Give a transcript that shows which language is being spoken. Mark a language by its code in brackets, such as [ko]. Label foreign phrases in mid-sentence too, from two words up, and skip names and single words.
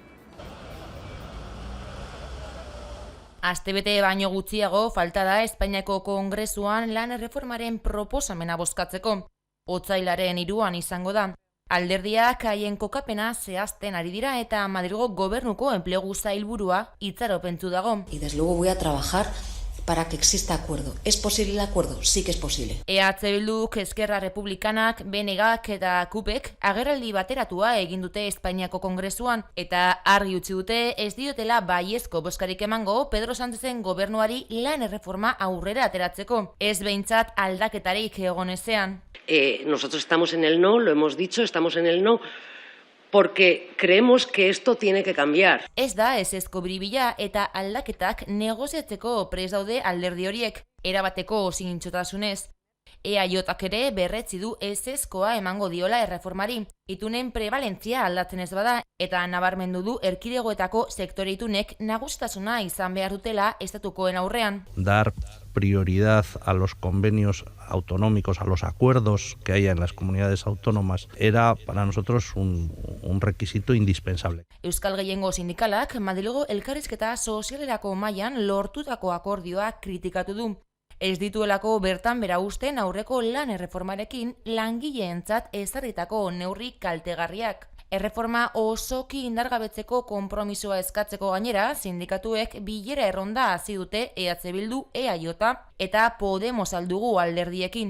[eu] Astebete baino gutxiago falta da Espainiako Kongresuan lan erreformaren proposamena bozkatzeko. Otsailaren 3 izango da. Alderdiak haien kokapena zehazten ari dira eta Madrilgo gobernuko enplegu sailburua itxaropentsu dago. [es] Y desde luego voy a trabajar para que exista acuerdo. ¿Es posible el acuerdo? Sí que es posible. [eu] EH Bilduk, Esquerra Republikanak, BNGak eta KUPek agerraldi bateratua egin dute Espainiako Kongresuan eta argi utzi dute ez diotela baiezko bozkarik emango Pedro Sánchezen gobernuari lan erreforma aurrera ateratzeko. Ez behintzat aldaketarik egon ezean. [es] Nosotros estamos en el no, lo hemos dicho, estamos en el no, porque creemos que esto tiene que cambiar. [eu] Ez da ezezko biribila eta aldaketak negoziatzeko prest daude alderdi horiek, erabateko zintzotasunez. EAJak ere berretsi du ezezkoa emango diola erreformari, itunen prebalentzia aldatzen ez bada, eta nabarmendu du erkidegoetako sektore itunek nagusitasuna izan behar dutela estatukoen aurrean. [es] Dar prioridad a los convenios autonómicos, a los acuerdos que haya en las comunidades autónomas, era para nosotros un requisito indispensable. [eu] Euskal Gehiengo Sindikalak Madrilgo elkarrizketa sozialerako mailan lortutako akordioa kritikatu du. Ez dituelako bertan bera usten aurreko lan erreformarekin langileentzat ezarritako neurri kaltegarriak. Erreforma osoki indargabetzeko konpromisoa eskatzeko gainera, sindikatuek bilera erronda hasi dute EH Bildu, EAJ eta Podemos aldugu alderdiekin.